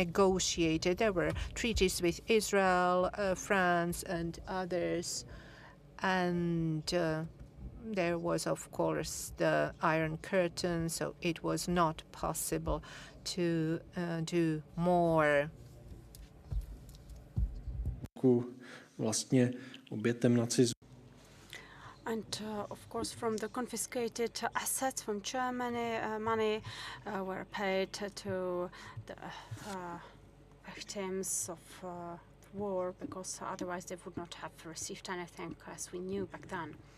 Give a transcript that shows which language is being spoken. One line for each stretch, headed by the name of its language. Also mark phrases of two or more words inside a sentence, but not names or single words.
English: There were treaties with Israel, France, and others, and there was, of course, the Iron Curtain, so it was not possible to do more.
Czech: Vlastně obětem nacismu.
English: And of course, from the confiscated assets from Germany, money were paid to the victims of war, because otherwise they would not have received anything, as we knew back then.